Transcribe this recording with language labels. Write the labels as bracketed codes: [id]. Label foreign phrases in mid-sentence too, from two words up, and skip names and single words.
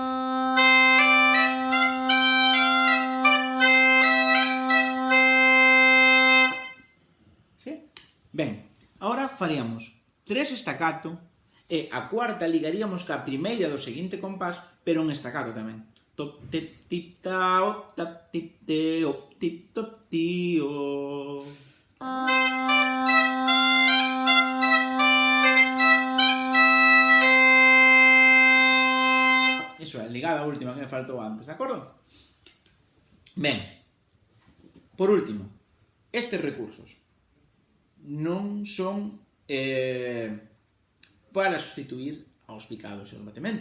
[gl] Ben, agora faríamos 3 staccato e a cuarta ligaríamos ca primeira do seguinte compás, pero en staccato tamén. Top, tip, tip, ta, op, tap, tip, te, op, tip, top, tío. Iso é, ligada a última que me faltou antes, de acordo? Ben, por último, estes recursos non son para sustituir aos picados e aos batementos.